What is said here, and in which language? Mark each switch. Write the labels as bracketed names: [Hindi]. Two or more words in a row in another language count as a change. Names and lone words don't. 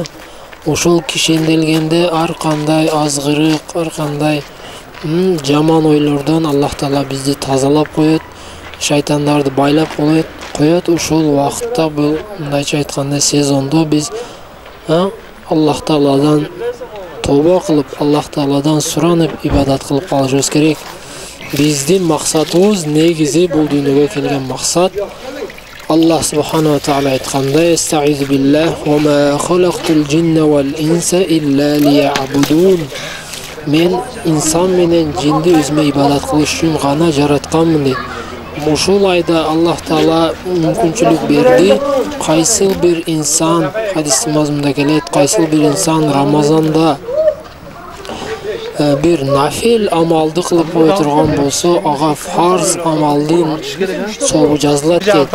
[Kyrgyz] Ошол кишенделгенде ар кандай азгырык, ар кандай жаман ойлордон Аллах Таала бизди тазалап коет, шайтандарды байлап коет. Ошол убакытта бул мындайча айтканда сезондо биз Аллах Тааладан тооба кылып, Аллах Тааладан суранып, ибадат кылып калышыбыз керек. Биздин максатыбыз негизи бул дүйнөгө келген максат Аллах [Arabic] سبحانه وتعالى [Kyrgyz] айткандай: [Arabic] "أستعيذ بالله وما خلقت الجن والإنس إلا ليعبدون." [Kyrgyz] Мен инсан менен жинди өзүмө ибадат кылыш үчүн гана жаратканмын дейт. Ушул айда Аллах Таала мүмкүнчүлүк берди. Кайсыл бир инсан, хадистин мазмунда келет, кайсыл бир инсан Рамазанда бир нафил амалды кылып кое турган болсо, ага фарз амалдын сообу жазылат дейт.